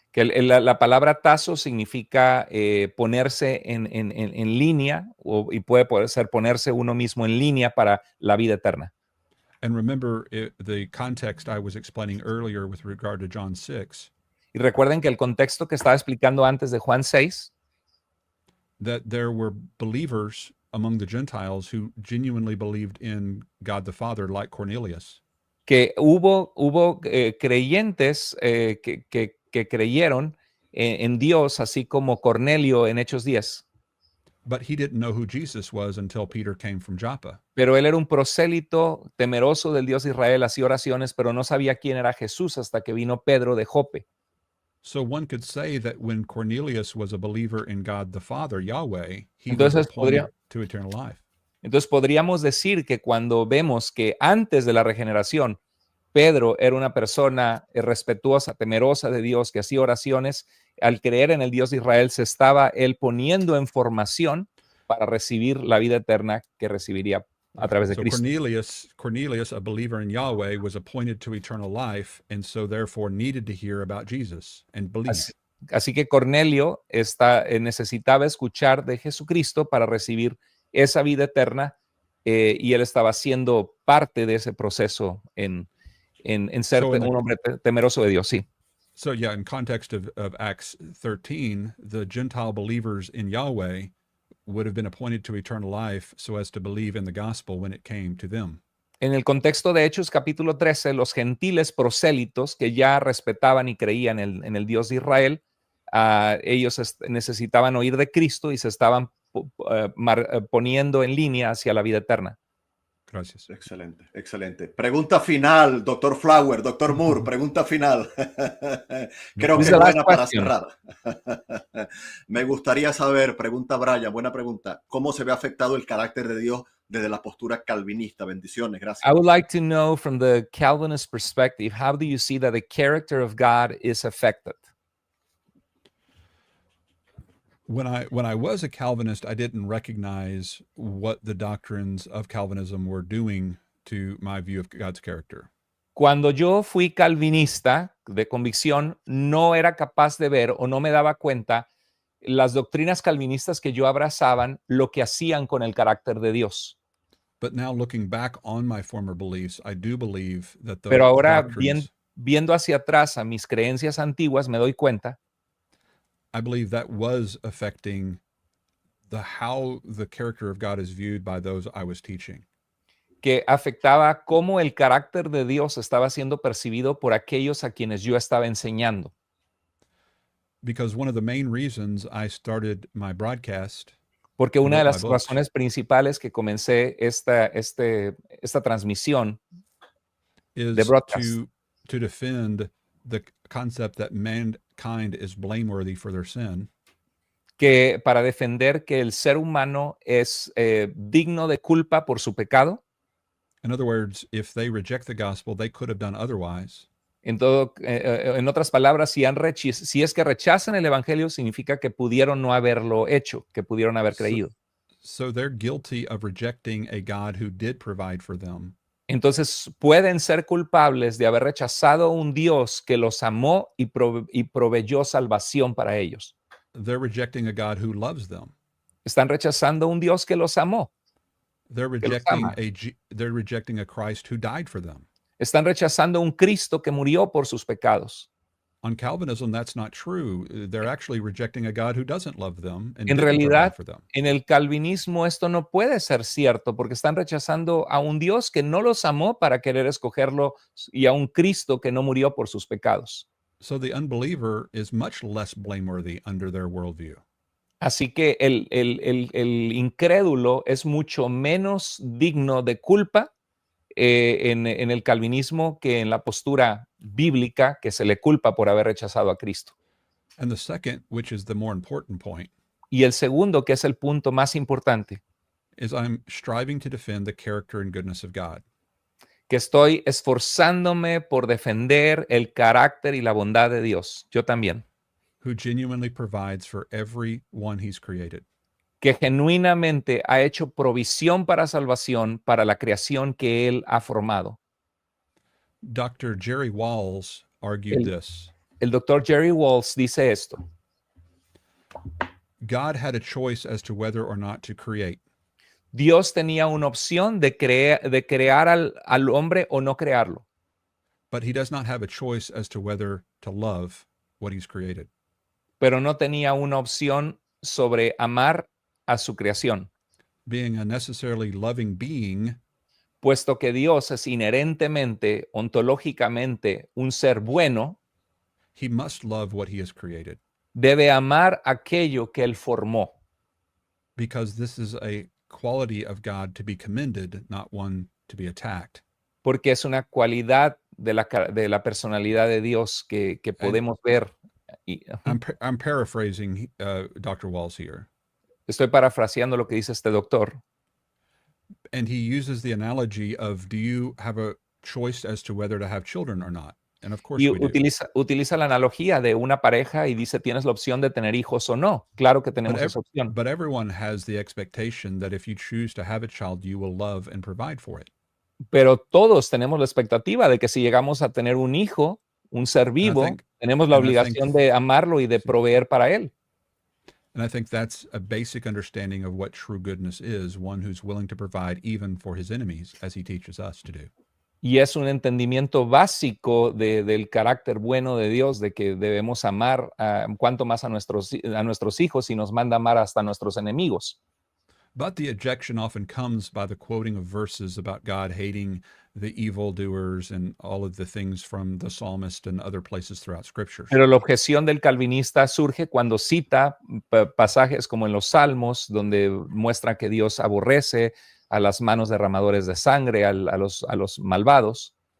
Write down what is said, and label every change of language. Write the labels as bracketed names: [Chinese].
[Spanish] Que la palabra tazo significa ponerse en línea y puede ser ponerse uno mismo en línea para la vida eterna. [English] And remember the context I was explaining earlier with regard to John 6, [Spanish] Y recuerden que el contexto que estaba explicando antes de Juan 6, [English] that there were believers among the Gentiles who genuinely believed in God the Father, like Cornelius. [Spanish] que hubo creyentes que creyeron en Dios, así como Cornelio en Hechos 10. [English] But he didn't know who Jesus was until Peter came from Joppa. [Spanish] Pero él era un prosélito temeroso del Dios de Israel, hacía oraciones, pero no sabía quién era Jesús hasta que vino Pedro de Jope. [English] So one could say that when Cornelius was a believer in God the Father, Yahweh, he was [Spanish] Entonces, [English] appointed to eternal life. [Spanish] Entonces podríamos decir que cuando vemos que antes de la regeneración, Pedro era una persona respetuosa, temerosa de Dios, que hacía oraciones, al creer en el Dios de Israel, se estaba él poniendo en formación para recibir la vida eterna que recibiría a través de [English] So [Spanish] Cristo. [English] Cornelius, a believer in Yahweh, was appointed to eternal life, and so therefore needed to hear about Jesus and believe. [Spanish] Así que Cornelio necesitaba escuchar de Jesucristo para recibir esa vida eterna, y él estaba siendo parte de ese proceso en ser un hombre temeroso de Dios, sí. [English] So yeah, in context of Acts 13, the Gentile believers in Yahweh would have been appointed to eternal life so as to believe in the gospel when it came to them. [Spanish] En el contexto de Hechos capítulo 13, los gentiles prosélitos que ya respetaban y creían en el Dios de Israel, ellos necesitaban oír de Cristo y se estaban poniendo en línea hacia la vida eterna. Gracias. Excelente, excelente. Pregunta final, doctor Flower, doctor Moore, pregunta final. Creo que es buena para cerrar. Me gustaría saber, pregunta Brian, buena pregunta, ¿cómo se ve afectado el carácter de Dios desde la postura calvinista? Bendiciones, gracias. [English] I would like to know from the Calvinist perspective, how do you see that the character of God is affected? When I was a Calvinist, I didn't recognize what the doctrines of Calvinism were doing to my view of God's character. [Spanish] Cuando yo fui calvinista de convicción, no era capaz de ver o no me daba cuenta las doctrinas calvinistas que yo abrazaban, lo que hacían con el carácter de Dios. [English] But now looking back on my former beliefs, I do believe that those [Spanish] Pero ahora, [English] doctrines, [Spanish] viendo hacia atrás a mis creencias antiguas, me doy cuenta [English] I believe that was affecting how the character of God is viewed by those I was teaching. [Spanish] que afectaba cómo el carácter de Dios estaba siendo percibido por aquellos a quienes yo estaba enseñando. [English] Because one of the main reasons I started my broadcast, [Spanish] Porque una de [English] wrote [Spanish] las [English] my books, [Spanish] razones principales que comencé esta transmisión [English] is [Spanish] de broadcast [English] to defend the concept that mankind is blameworthy for their sin, [Spanish] que para defender que el ser humano es digno de culpa por su pecado. [English] in other words, if they reject the gospel, they could have done otherwise. [Spanish] En otras palabras, si es que rechazan el evangelio, significa que pudieron no haberlo hecho, que pudieron haber creído. [English] So they're guilty of rejecting a God who did provide for them. [Spanish] Entonces pueden ser culpables de haber rechazado a un Dios que los amó y proveyó salvación para ellos. [English] They're rejecting a God who loves them. [Spanish] Están rechazando a un Dios que los amó. [English] They're rejecting a Christ who died for them. [Spanish] Están rechazando a un Cristo que murió por sus pecados. [English] On Calvinism, that's not true. They're actually rejecting a God who doesn't love them and [Spanish] En [English] didn't provide [Spanish] realidad, [English] for them. [Spanish] en el calvinismo esto no puede ser cierto porque están rechazando a un Dios que no los amó para querer escogerlo y a un Cristo que no murió por sus pecados. [English] So the unbeliever is much less blameworthy under their worldview. [Spanish] Así que el incrédulo es mucho menos digno de culpa en el calvinismo que en la postura bíblica que se le culpa por haber rechazado a Cristo. [English] And the second, which is the more important point, [Spanish] Y el segundo, que es el punto más importante, [English] is I'm striving to defend the character and goodness of God. [Spanish] que estoy esforzándome por defender el carácter y la bondad de Dios. Yo también. [English] Who genuinely provides for everyone he's created. [Spanish] Que genuinamente ha hecho provisión para salvación para la creación que Él ha formado. [English] Dr. Jerry Walls argued this. [Spanish] El doctor Jerry Walls dice esto. [English] God had a choice as to whether or not to create. [Spanish] Dios tenía una opción de crear al hombre o no crearlo, [English] But he does not have a choice as to whether to love what he's created. [Spanish] pero no tenía una opción sobre amar a su creación, [English] Being a necessarily loving being, [Spanish] puesto que Dios es inherentemente, ontológicamente, un ser bueno, [English] he must love what he has created, [Spanish] debe amar aquello que él formó, [English] because this is a quality of God to be commended, not one to be attacked. [Spanish] porque es una cualidad de la personalidad de Dios que podemos ver. Y, [English] I'm paraphrasing Dr. Walls here, [Spanish] estoy parafraseando lo que dice este doctor. [English] and he uses the analogy of, do you have a choice as to whether to have children or not? And of course [Spanish] Y [English] we do. [Spanish] utiliza la analogía de una pareja y dice, ¿tienes la opción de tener hijos o no? Claro que tenemos esa opción. [English] But everyone has the expectation that if you choose to have a child, you will love and provide for it. [Spanish] Pero todos tenemos la expectativa de que si llegamos a tener un hijo, un ser vivo, tenemos la obligación de amarlo y de proveer para él. [English] And I think that's a basic understanding of what true goodness is, one who's willing to provide even for his enemies, as he teaches us to do. [Spanish] Y es un entendimiento básico del carácter bueno de Dios, de que debemos amar cuanto más a nuestros hijos y nos manda amar hasta a nuestros enemigos. [English] But the objection often comes by the quoting of verses about God hating the evildoers and all of the things from the psalmist and other places throughout scriptures. [Spanish] Pero la objeción del calvinista surge cuando cita pasajes como en los Salmos, donde muestra que Dios aborrece a las manos derramadores de sangre, a los malvados.